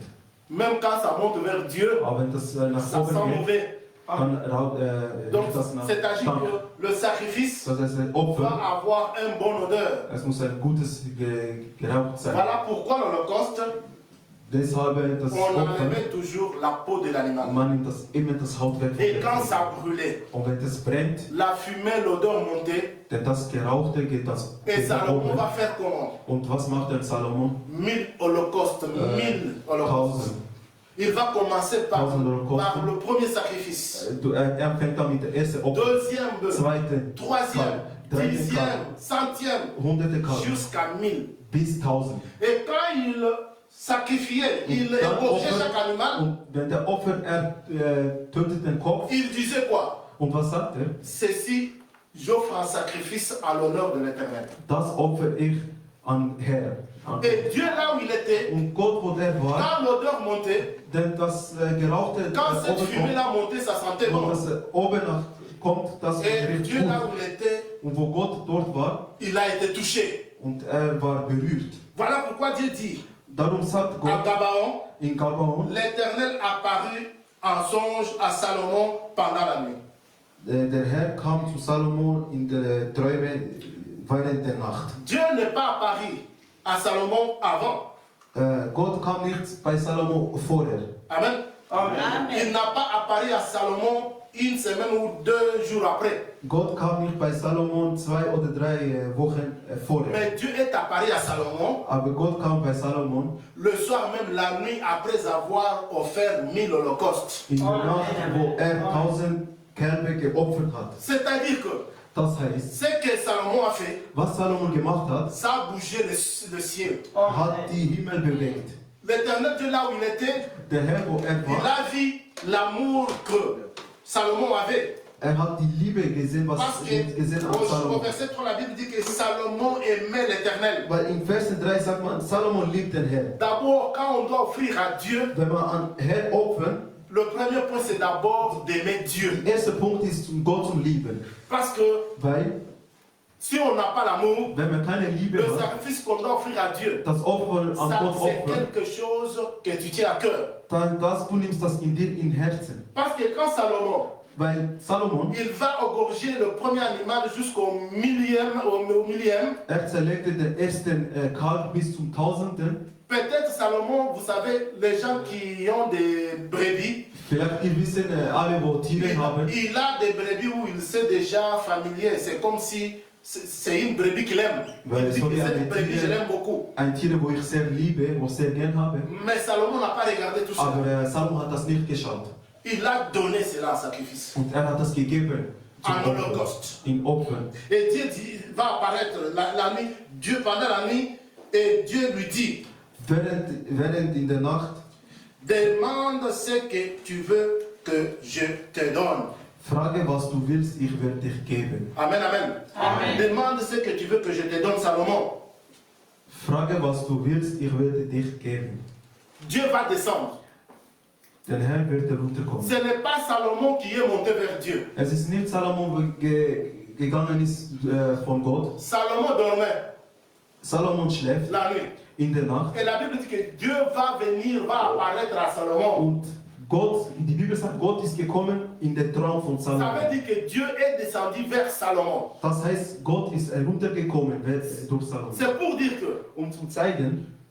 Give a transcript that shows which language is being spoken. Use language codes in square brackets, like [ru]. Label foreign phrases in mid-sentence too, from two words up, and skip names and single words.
[fr] Même quand ça monte vers Dieu, [de] Aber wenn das nach [fr] ça sent [de] oben geht, [fr] mauvais. [de] dann [fr] Donc, [de] riecht das nach [fr] c'est-à-dire [de] Stank. [fr] que le sacrifice [de] Das heißt, ein [fr] doit [de] Opfer, [fr] avoir une bonne odeur. [de] es muss ein gutes Gerauch sein. [fr] Voilà pourquoi l'Holocauste, [de] Deshalb das [fr] on [de] Opfer, [fr] enlevait toujours la peau de l'animal. [de] man nimmt das immer das Haut weg. [fr] Et quand [de] Von [fr] ça brûlait, [de] und wenn das brennt, [fr] la fumée, l'odeur montait, [de] denn das Gerauchte geht das [fr] et [de] geht nach [fr] Salomon [de] oben. [fr] va faire comment? [de] Und was macht der Salomon? [fr] 1000 holocaustes, 1000 holocaustes. [de] 1000. [fr] Il va commencer par 1000 holocaustes. par le premier sacrifice, [de] Fängt an mit der ersten Opfer, [fr] deuxième bœuf, [de] zweite, [fr] troisième, [de] dritte [fr] dixième, [de] Kalb, [fr] centième, [de] hunderte Kalb, [fr] jusqu'à 1000. [de] bis 1000. [fr] Et quand il sacrifiait, il [de] Dann [fr] égorgeait [de] Opfer- [fr] chaque animal, [de] Und wenn der Opfer, tötet den Kopf. [fr] il disait quoi? [de] Und was sagt er? [fr] Ceci, j'offre un sacrifice à l'honneur de l'Éternel. [de] Das opfer ich an Herr. An [fr] Et Dieu, là où il était, [de] Und Gott, wo der war, [fr] quand l'odeur montait, [de] denn das Gerauchte [fr] quand cette [de] oben [fr] fumée-là montait, ça sentait [de] kommt, [fr] bon. [de] und das oben kommt, das [fr] Et [de] riecht [fr] Dieu, là [de] gut. [fr] où il était, [de] Und wo Gott dort war, [fr] il a été touché. [de] und war berührt. [fr] Voilà pourquoi Dieu dit [de] Darum sagt [fr] à [de] Gott [fr] Gabaon, [de] in Gabaon, [fr] l'Éternel apparut en songe à Salomon pendant la nuit. [de] der Herr kam zu Salomon in der Träume während der Nacht. [fr] Dieu n'est pas apparu à Salomon avant. [de] Gott kam nicht bei Salomo vorher. [fr] Amen. [de] Amen. [fr] Il [de] Amen. [fr] n'a pas apparu à Salomon une semaine ou 2 jours après. [de] Gott kam nicht bei Salomon 2 oder 3 Wochen vorher. [fr] Mais Dieu est apparu à Salomon [de] Aber Gott kam bei Salomon [fr] le soir même, la nuit, après avoir offert 1000 holocaustes. [de] in der Nacht, wo 1000 Kälber geopfert hat. [fr] C'est-à-dire que [de] Das heißt, [fr] ce que Salomon a fait, [de] was Salomon gemacht hat, [fr] ça a bougé le ciel. [de] hat die Himmel bewegt. [fr] L'Éternel Dieu, là où il était, [de] Der Herr, wo [fr] il [de] war, [fr] a vu l'amour que Salomon avait. [de] hat die Liebe gesehen, was [fr] Parce que [de] gesehen an [fr] au [de] Salomon. [fr] verset 3, la Bible dit que Salomon aimait l'Éternel. [de] Weil in Vers 3 sagt man, Salomon liebt den Herrn. [fr] D'abord, quand on doit offrir à Dieu, [de] Wenn man an Herr opfern, [fr] le premier point c'est d'abord d'aimer Dieu. [de] der erste Punkt ist, Gott zu lieben. [fr] Parce que [de] Weil, [fr] si on n'a pas l'amour, [de] wenn man keine Liebe [fr] le [de] hat, [fr] sacrifice qu'on doit offrir à Dieu, [de] das Opfer an [fr] ça [de] Gott [fr] c'est [de] opfern, [fr] quelque chose que tu tiens à cœur. [de] dann du nimmst das in dir in Herzen. [fr] Parce que quand Salomon, [de] Weil Salomon, [fr] il va égorger le premier animal jusqu'au millième, au millième, [de] zerlegte den ersten Kalb bis zum Tausenden. [fr] peut-être Salomon, vous savez, les gens qui ont des brebis, [de] Vielleicht ihr wissen alle, wo Tiere haben. [fr] il a des brebis où il s'est déjà familier. C'est comme si c'est une brebis qu'il aime. [de] Ouais, [fr] Il dit [de] so [fr] que [de] wie [fr] cette [de] eine [fr] brebis, je [de] Tiere- [fr] l'aime beaucoup. [de] Ein Tier, wo ich sehr liebe, wo ich sehr gern habe. [fr] Mais Salomon n'a pas regardé tout ça. [de] Aber Salomon hat das nicht geschaut. [fr] Il a donné cela en sacrifice, [de] Und hat das gegeben. zum [fr] en [de] Opfer, [fr] holocauste. [de] in Opfern. [fr] Et Dieu va apparaître la nuit, Dieu pendant la nuit, et Dieu lui dit, [de] Während in der Nacht, [fr] demande ce que tu veux que je te donne. [de] frage, was du willst, ich werde dich geben. Amen, amen. Amen. [fr] Demande ce que tu veux que je te donne, Salomon. [de] Frage, was du willst, ich werde dich geben. [fr] Dieu va descendre. [de] Der Herr wird herunterkommen. [fr] Ce n'est pas Salomon qui est monté vers Dieu. [de] Es ist nicht Salomon, wo gegangen ist von Gott. [fr] Salomon dormait [de] Salomon schläft [fr] la nuit. [de] in der Nacht. [fr] Et la Bible dit que Dieu va venir, va apparaître à Salomon. [de] Und Gott, die Bibel sagt, Gott ist gekommen in den Traum von [fr] Ça veut [de] Salomon. [fr] dire que Dieu est descendu vers Salomon. [de] Das heißt, Gott ist heruntergekommen durch Salomon. [fr] C'est pour dire que [de] Um zu zeigen,